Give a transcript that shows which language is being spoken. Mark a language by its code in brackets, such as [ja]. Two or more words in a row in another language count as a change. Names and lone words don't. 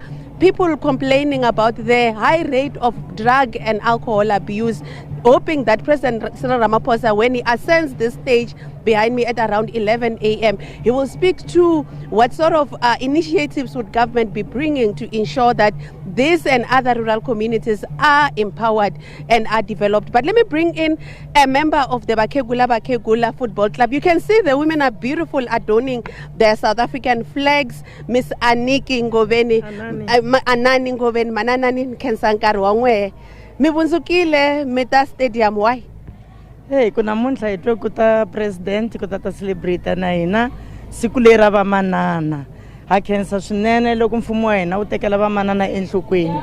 [en] People complaining about the high rate of drug and alcohol abuse, hoping that President Cyril Ramaphosa, when he ascends this stage behind me at around 11 a.m., he will speak to what sort of initiatives would government be bringing to ensure that this and other rural communities are empowered and are developed. But let me bring in a member of the Bakegula Football Club. You can see the women are beautiful, adorning their South African flags. Miss Aniki Ngoveni, Anani Ngoveni, Mananani Kensankar Wangwe. [ts] Mibunzukile meta stadium why? Hey, kuna munhla hitwa kuta president kuta ta celebrate na hina siku lera va manana. Ha khensa swinene loko mfumo wa hina wu tekela va manana enhlokweni.